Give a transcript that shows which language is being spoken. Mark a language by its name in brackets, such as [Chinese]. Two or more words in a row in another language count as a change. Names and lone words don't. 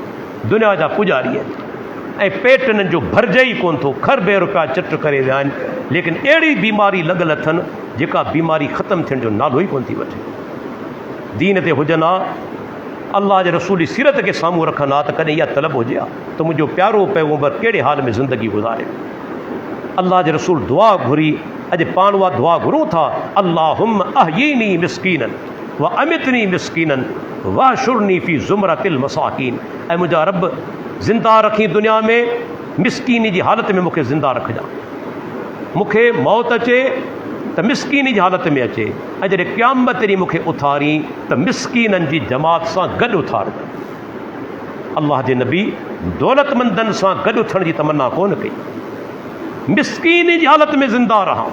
[Sindhi] दुनिया जा पुॼारी आहिनि ऐं पेट हिननि जो भरिजे ई कोन थो, खरबे रुपया चिट करे विया आहिनि, लेकिन अहिड़ी बीमारी लॻल अथनि जेका बीमारी ख़तमु थियण जो नालो ई कोन थी वठे। दीन ते हुजनि हा, अल्लाह जे रसूल जी सीरत खे साम्हूं रखनि हा, त कॾहिं इहा तलब हुजे हा त मुंहिंजो प्यारो पैगंबर कहिड़े हाल में ज़िंदगी गुज़ारे। अल्लाह जे रसूल दुआ घुरी, अॼु पाण उहा दुआ घुरूं था, [Arabic] اللهم أحيني مسكينا وأمتني مسكينا واحشرني في زمرة المساكين. [Sindhi] ऐं मुंहिंजा रब ज़िंदा रखी दुनिया में, मिस्कीनी जी हालत में मूंखे ज़िंदा रखिजां। मूंखे मौत अचे त मिस्कीनी जी हालत में अचे, ऐं जॾहिं क़यामत ॾींहुं मूंखे उथारी त मिस्कीननि जी जमात सां गॾु उथारजां। अल्लाह जे नबी दौलतमंदनि सां गॾु उथण जी तमन्ना कोन कई, मिस्कीनी जी हालत में ज़िंदा रहां।